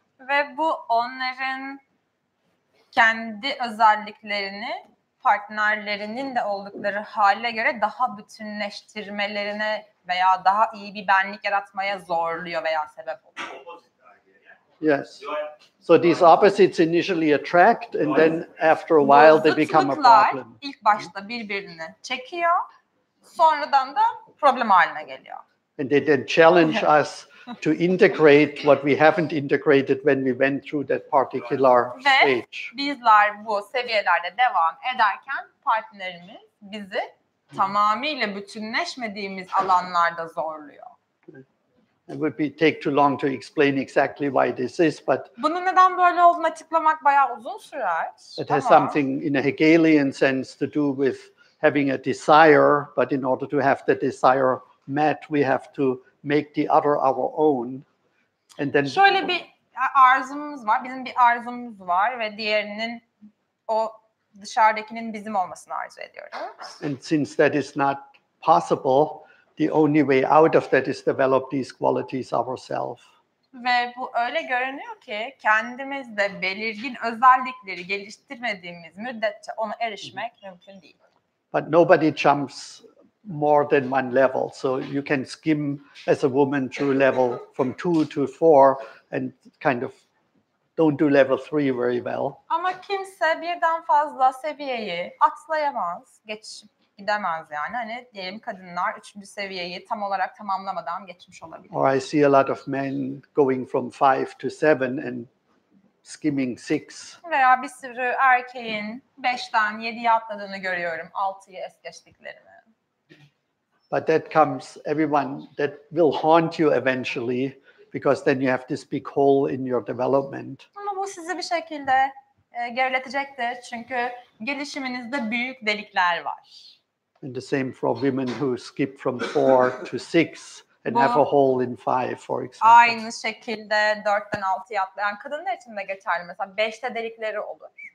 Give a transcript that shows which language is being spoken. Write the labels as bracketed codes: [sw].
[tr] Ve bu onların kendi özelliklerini partnerlerinin de oldukları hale göre daha bütünleştirmelerine veya daha iyi bir benlik yaratmaya zorluyor veya sebep oluyor. [en] Yes. So these opposites initially attract and then after a while they become a problem. [tr] İlk başta birbirini çekiyor, sonradan da problem haline geliyor. [en] And they then challenge us to integrate what we haven't integrated when we went through that particular stage. [tr] Ve bizler bu seviyelerde devam ederken partnerimiz bizi tamamıyla bütünleşmediğimiz alanlarda zorluyor. [en] It would take too long to explain exactly why this is, but [tr] bunun neden böyle olduğunu açıklamak bayağı uzun sürer. [en] It has something in a Hegelian sense to do with having a desire, but in order to have the desire met, we have to make the other our own. And then [tr] şöyle bir arzumuz var, bizim bir arzumuz var ve diğerinin o dışarıdakinin bizim olmasını arzu ediyoruz. [en] And since that is not possible, the only way out of that is develop these qualities ourselves. [tr] Ve bu öyle görünüyor ki kendimizde belirgin özellikleri geliştirmediğimiz müddetçe ona erişmek mümkün değil. [en] But nobody jumps more than one level. So you can skim as a woman through level from 2 to 4 and kind of don't do level 3 very well. [tr] Ama kimse birden fazla seviyeyi atlayamaz, geçip gidemez yani. Hani diyelim kadınlar 3. seviyeyi tam olarak tamamlamadan geçmiş olabilir. [en] Or I see a lot of men going from 5 to 7 and skimming 6. [tr] Veya bir sürü erkeğin 5'ten 7'ye atladığını görüyorum, 6'yı es geçtiklerini. [en] But that comes, everyone, that will haunt you eventually because then you have this big hole in your development. [tr] Ama bu sizi bir şekilde geriletecektir çünkü gelişiminizde büyük delikler var. [en] And the same for women who skip from 4 to 6 and have a hole in 5, for example. [tr] Aynı şekilde 4'ten 6'ya atlayan kadınlar için de geçerli. Mesela 5'te delikleri olur.